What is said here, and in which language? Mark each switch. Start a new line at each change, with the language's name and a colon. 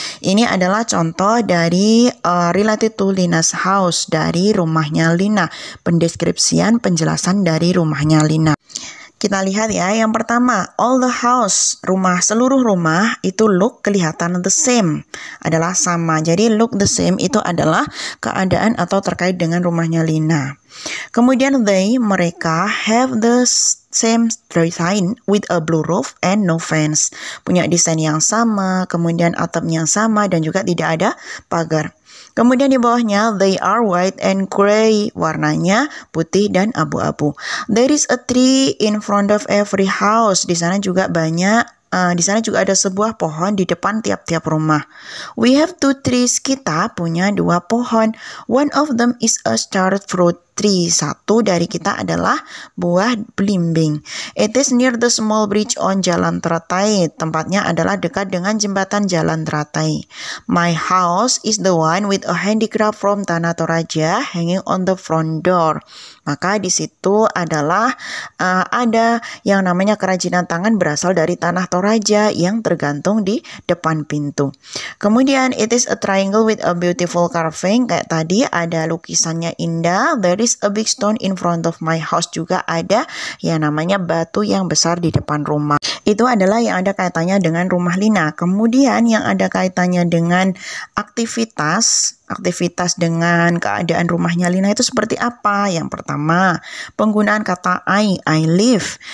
Indonesian: Ini adalah contoh dari
English: related to Lina's house,
Indonesian: dari rumahnya Lina. Pendeskripsian, penjelasan dari rumahnya Lina. Kita lihat ya, yang pertama,
English: all the house,
Indonesian: seluruh rumah itu
English: look
Indonesian: kelihatan
English: the same,
Indonesian: adalah sama. Jadi
English: look the same
Indonesian: itu adalah keadaan atau terkait dengan rumahnya Lina. Kemudian mereka
English: have the same design with a blue roof and no fence.
Indonesian: Punya desain yang sama, kemudian atapnya sama dan juga tidak ada pagar. Kemudian di bawahnya,
English: they are white and gray,
Indonesian: warnanya putih dan abu-abu.
English: There is a tree in front of every house.
Indonesian: Di sana juga di sana juga ada sebuah pohon di depan tiap-tiap rumah.
English: We have 2 trees.
Indonesian: Kita punya 2 pohon.
English: One of them is a star fruit tree.
Indonesian: Satu dari kita adalah buah belimbing.
English: It is near the small bridge on Jalan Teratai.
Indonesian: Tempatnya adalah dekat dengan jembatan Jalan Teratai.
English: My house is the one with a handicraft from Tanah Toraja hanging on the front door.
Indonesian: Maka di situ adalah ada yang namanya kerajinan tangan berasal dari Tanah Toraja yang tergantung di depan pintu. Kemudian
English: it is a triangle with a beautiful carving.
Indonesian: Kayak tadi ada lukisannya indah.
English: There is a big stone in front of my house.
Indonesian: Juga ada yang namanya batu yang besar di depan rumah. Itu adalah yang ada kaitannya dengan rumah Lina. Kemudian yang ada kaitannya dengan aktivitas dengan keadaan rumahnya Lina itu seperti apa? Yang pertama, penggunaan kata
English: I live.